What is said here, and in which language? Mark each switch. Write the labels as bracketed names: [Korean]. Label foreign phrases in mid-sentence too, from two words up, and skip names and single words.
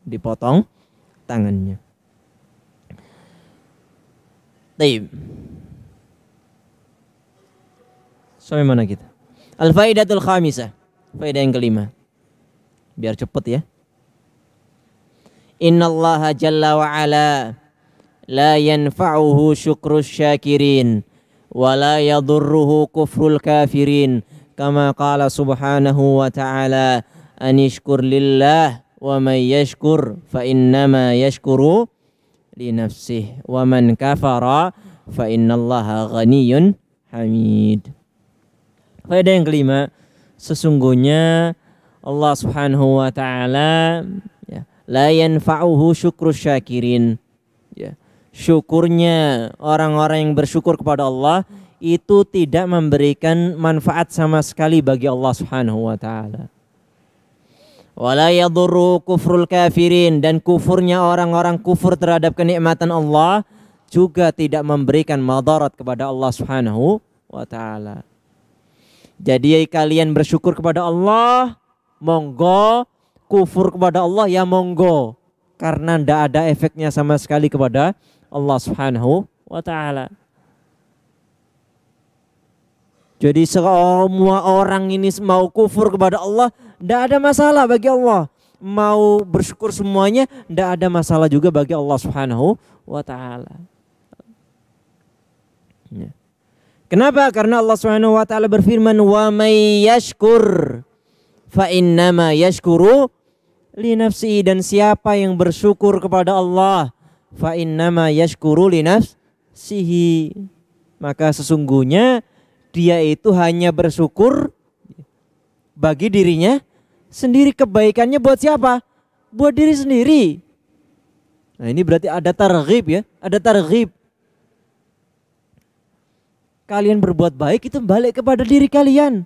[Indonesian] Taib. Sampai mana kita? [Arabic] الفائدة الخامسة. [Indonesian] Faedah yang kelima. Biar cepet ya. [Arabic] إن الله جل وعلا لا ينفعه شكر الشاكرين ولا يضره كفر الكافرين كما قال سبحانه وتعالى أن اشكر لله ومن يشكر فإنما يشكر لنفسه ومن كفر فإن الله غني حميد. [Indonesian] Faedah yang kelima, sesungguhnya Allah [Arabic] سبحانه وتعالى, [Indonesian] ya, [Arabic] لا ينفعه شكر الشاكرين. [Indonesian] Ya. Syukurnya orang-orang yang bersyukur kepada Allah itu tidak memberikan manfaat sama sekali bagi Allah [Arabic] سبحانه وتعالى. ولا يضر كفر الكافرين, [Indonesian] dan kufurnya orang-orang kufur terhadap kenikmatan Allah juga tidak memberikan madarat kepada Allah [Arabic] سبحانه وتعالى. [Indonesian] Jadi kalian bersyukur kepada Allah, monggo. Kufur kepada Allah ya monggo, karena tidak ada efeknya sama sekali kepada Allah [Arabic] سبحانه وتعالى. [Indonesian] Jadi semua orang ini mau kufur kepada Allah, tidak ada masalah bagi Allah. Mau bersyukur semuanya, tidak ada masalah juga bagi Allah [Arabic] سبحانه وتعالى. [Indonesian] Kenapa? Karena Allah [Arabic] سبحانه وتعالى [Indonesian] berfirman, [Arabic] "ومن يشكر فإنما يشكر لنفسه," [Indonesian] dan siapa yang bersyukur kepada Allah, [Arabic] فإنما يشكر لنفسه, [Indonesian] maka sesungguhnya dia itu hanya bersyukur bagi dirinya sendiri. Kebaikannya buat siapa? Buat diri sendiri. Nah, ini berarti ada targhib, ya, ada targhib. Kalian berbuat baik itu balik kepada diri kalian.